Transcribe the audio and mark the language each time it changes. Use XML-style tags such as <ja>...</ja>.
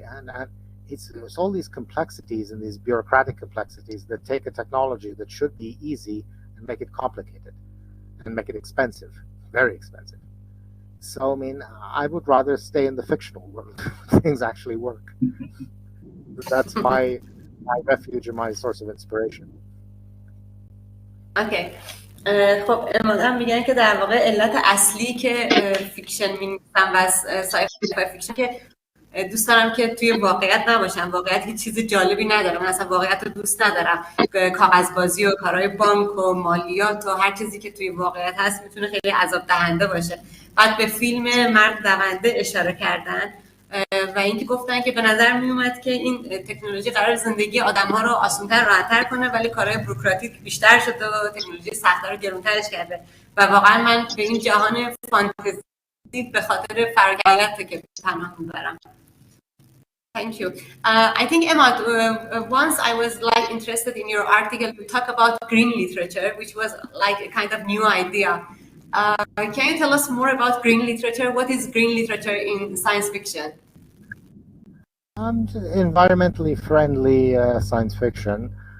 <en>And it's all these complexities and these bureaucratic complexities that take a technology that should be easy and make it complicated and make it expensive, very expensive. So, I mean, I would rather stay in the fictional world. Things actually work. That's my refuge and my source of inspiration. Okay.</en> <fa>خب امادم میگن که در واقع علت اصلی که فیکشن می‌نویسن و سای فای فیکشن که دوست دارم که توی واقعیت نباشم. واقعیت هیچ چیز جالبی نداره. من اصلا واقعیت رو دوست ندارم. کاغذبازی و کارهای بانک و مالیات و هر چیزی که توی واقعیت هست میتونه خیلی عذاب دهنده باشه. بعد به فیلم مرد دونده اشاره کردن و اینکه گفتن که به نظر می اومد که این تکنولوژی قرار زندگی آدم‌ها رو آسان‌تر، راحت‌تر کنه، ولی کارهای بوروکراتیک بیشتر شده و تکنولوژی سخت‌تر و گران‌ترش کرده. و واقعا من به این جهان فانتزی به خاطر فراگیریت که پناه میبرم.</fa> <en>Thank you. I think, Emma, once I was like interested in your article. You talk about green literature, which was like a kind of new idea. Can you tell us more about green literature? What is green literature in science fiction? Environmentally friendly science fiction.</en>